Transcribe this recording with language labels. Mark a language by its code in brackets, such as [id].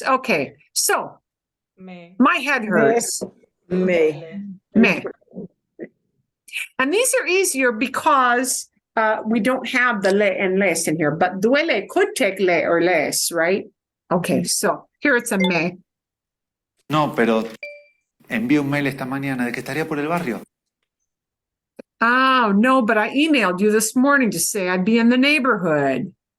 [en] Okay. So my head hurts. [es] Me. Me. [en] And these are easier because we don't have the le and les in here, but duele could take le or les, right? Okay, so here it's a me. [es] No, pero envié un mail esta mañana de que estaría por el barrio. [en] Oh, no, but I emailed you this morning to say I'd be in the neighborhood.